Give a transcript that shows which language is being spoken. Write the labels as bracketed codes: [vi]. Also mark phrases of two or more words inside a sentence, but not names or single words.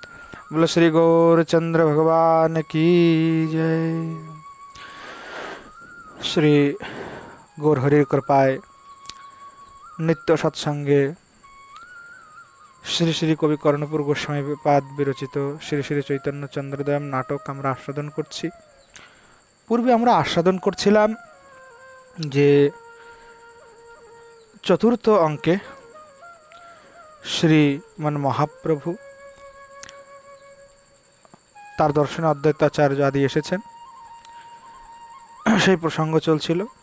[bn] বলো শ্রী গৌরচন্দ্র ভগবান কী জয়। শ্রী গৌরহরির কৃপায় নিত্য সৎসঙ্গে শ্রী শ্রী কবি কর্ণপুর গোস্বামী পাদ বিরচিত শ্রী শ্রী চৈতন্য চন্দ্রোদয়ম নাটক আমরা আস্বাদন করছি। পূর্বে আমরা আস্বাদন করছিলাম যে চতুর্থ অঙ্কে শ্রীমান মহাপ্রভু তার দর্শনে অদ্বৈতাচার্য আদি এসেছেন, সেই প্রসঙ্গ চলছিল।